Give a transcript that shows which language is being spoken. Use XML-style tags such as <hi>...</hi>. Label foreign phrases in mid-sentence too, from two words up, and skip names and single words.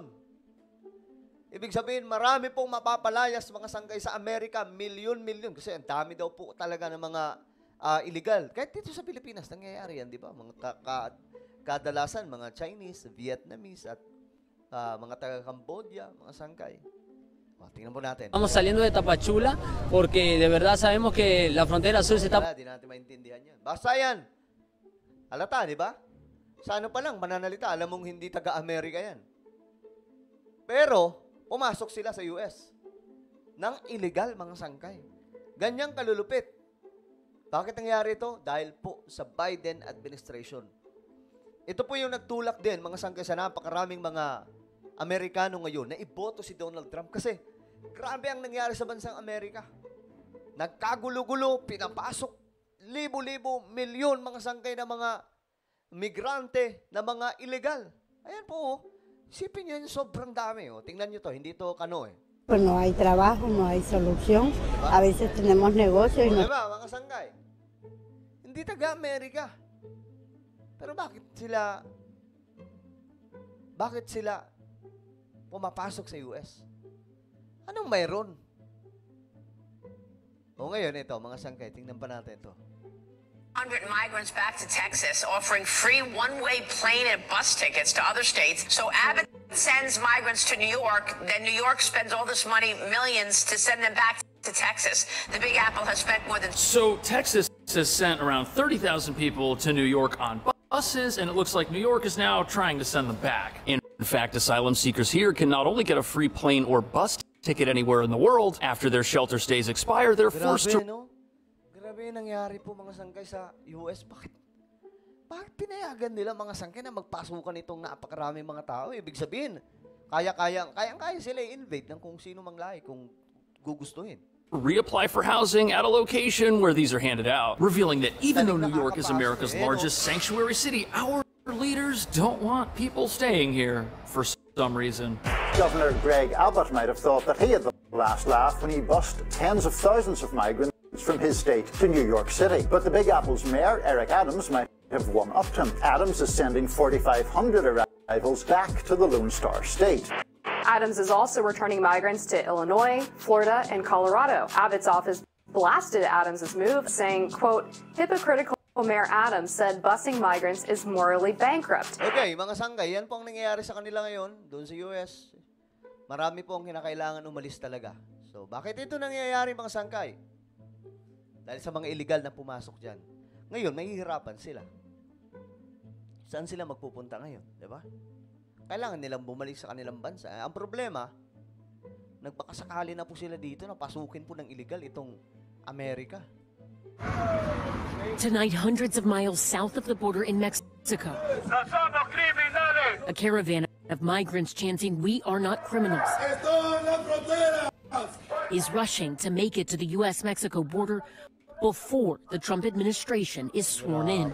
<tl>Ibig sabihin, marami pong mapapalayas mga sangkay sa Amerika, milyon-milyon. Kasi ang dami daw po talaga ng mga illegal. Kahit dito sa Pilipinas, nangyayari yan, di ba? Mga kadalasan, mga Chinese, Vietnamese, at mga taga-Cambodia, mga sangkay. Tingnan po natin.</tl> <es>Estamos saliendo de Tapachula porque de verdad sabemos que la frontera sur se está...</es> <tl>Di natin maintindihan yan. Basta yan. Halata, di ba? Sa ano pa lang, mananalita, alam mong hindi taga-Amerika yan. Pero, pumasok sila sa US ng illegal mga sangkay. Ganyang kalulupit. Bakit nangyari ito? Dahil po sa Biden administration. Ito po yung nagtulak din, mga sangkay, sa napakaraming mga Amerikano ngayon na iboto si Donald Trump kasi grabe ang nangyari sa bansang Amerika. Nagkagulo-gulo, pinapasok libo-libo, milyon mga sangkay na mga migrante na mga illegal. Ayan po, isipin nyo, sobrang dami. Tingnan nyo to, hindi to kano eh.</tl> <es>Pues no hay trabajo, no hay solución.</es> <tl>Diba?</tl> <es>A veces tenemos negocios y no...</es> <tl>Diba, mga sangkay? Hindi taga-Amerika. Pero bakit sila pumapasok sa US? Anong mayroon? O ngayon, ito, mga sangkay, tingnan pa natin ito.</tl> <en>100 migrants back to Texas, offering free one-way plane and bus tickets to other states. So Abbott sends migrants to New York, then New York spends all this money, millions, to send them back to Texas. The Big Apple has spent more than... So Texas has sent around 30,000 people to New York on buses, and it looks like New York is now trying to send them back. In fact, asylum seekers here can not only get a free plane or bus ticket anywhere in the world, after their shelter stays expire, they're forced to...</en> <tl>Grabe nangyari po mga sangkay sa US. Bakit pinayagan nila mga sangkay na magpasukan itong napakaraming mga tao? Ibig sabihin, kaya sila i-invade ng kung sino mang lahi kung gugustuhin.</tl> <en>reapply for housing at a location where these are handed out, revealing that even though New York is America's largest sanctuary city, our leaders don't want people staying here for some reason. Governor Greg Abbott might have thought that he had the last laugh when he bussed tens of thousands of migrants from his state to New York City. But the Big Apple's mayor, Eric Adams, might have one-upped him. Adams is sending 4,500 arrivals back to the Lone Star State. Adams is also returning migrants to Illinois, Florida, and Colorado. Abbott's office blasted Adams' move, saying, quote, hypocritical Mayor Adams said busing migrants is morally bankrupt.</en> <tl>Okay, mga sangkay, yan po ang nangyayari sa kanila ngayon, doon sa US. Marami po ang kinakailangan umalis talaga. So, bakit ito nangyayari mga sangkay? Dahil sa mga illegal na pumasok dyan. Ngayon, mahihirapan sila. Saan sila magpupunta ngayon? Diba? Kailangan nilang bumalik sa kanilang bansa. Ang problema, nagpakasakali na po sila dito na pasukin po ng illegal itong Amerika.</tl> <en>Tonight, hundreds of miles south of the border in Mexico, a caravan of migrants chanting, "We are not criminals," is rushing to make it to the U.S.-Mexico border before the Trump administration is sworn in.</en>